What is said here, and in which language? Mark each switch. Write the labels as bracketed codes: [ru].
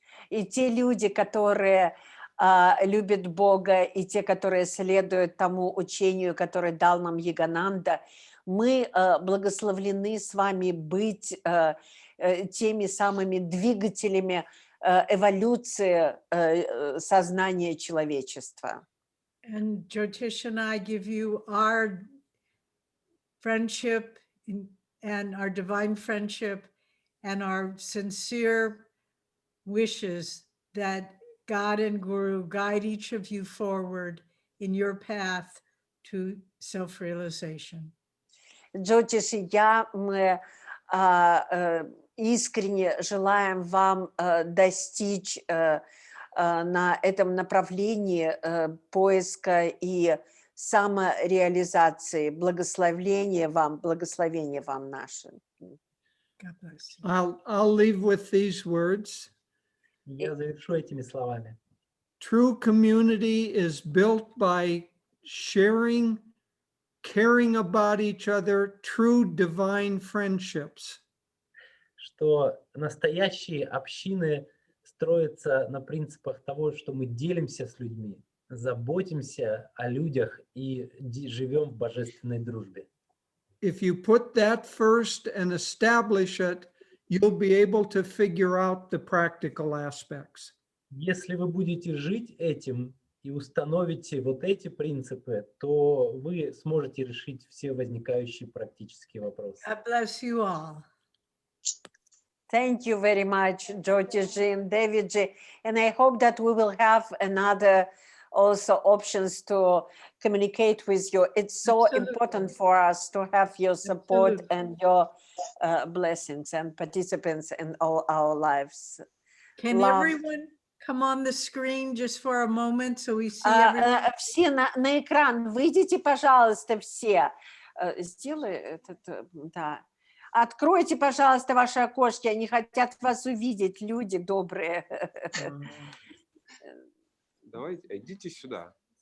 [ru] И те люди, которые любят Бога, и те, которые следуют тому учению, которое дал нам Ягананда, мы благословлены с вами быть теми самыми двигателями эволюции сознания человечества. [en] And Jyotish and I give you our friendship and our divine friendship and our sincere wishes that God and Guru guide each of you forward in your path to self-realization. [ru] Джотиш и я, мы искренне желаем вам достичь на этом направлении поиска и самореализации. Благословение вам наше. [en] God bless you. I'll leave with these words. [ru] Я завершу этими словами. [en] True community is built by sharing, caring about each other, true divine friendships. [ru] Что настоящие общины строятся на принципах того, что мы делимся с людьми, заботимся о людях и живем в божественной дружбе. [en] If you put that first and establish it, you'll be able to figure out the practical aspects. [ru] Если вы будете жить этим и установите вот эти принципы, то вы сможете решить все возникающие практические вопросы. [en] God bless you all. Thank you very much, Jyotiji and Deviji. And I hope that we will have another also options to communicate with you. It's so Absolutely. important for us to have your support Absolutely. and your blessings and participants in all our lives. Can Love. everyone come on the screen just for a moment so we see everyone? [ru] Все на экран, выйдите, пожалуйста, все. Сделай этот, да. Откройте, пожалуйста, ваши окошки, они хотят вас увидеть, люди добрые. Давайте, идите сюда.